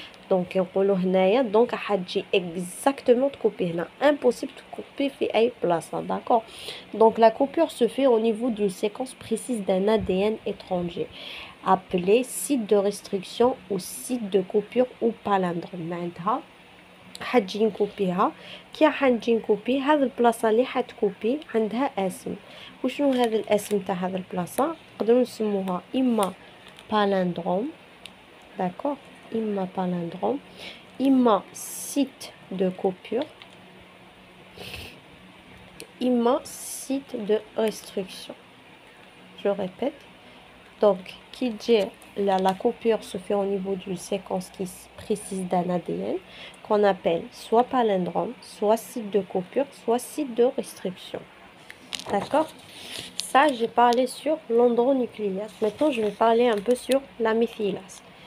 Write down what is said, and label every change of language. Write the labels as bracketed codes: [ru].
[fr] Donc, donc exactement de couper. Impossible de couper fait à place, d'accord. Donc, la coupure se fait au niveau d'une séquence précise d'un ADN étranger, appelé site de restriction ou site de coupure ou palindrome. [ar] معناتها حتجي نكوبيها، كي حنجي نكوبي هذا البلاصه اللي حتكوبي عندها اسم. وشنو هذا الاسم تاع هذا البلاصه؟ نقدروا نسموها اما palindrome، d'accord، اما palindrome، اما site de coupure، اما site de restriction. [fr] Je répète. Donc, la coupure se fait au niveau d'une séquence qui précise d'un ADN qu'on appelle soit palindrome, soit site de coupure, soit site de restriction. D'accord? Ça, j'ai parlé sur l'endonucléase. Maintenant, je vais parler un peu sur la methylase.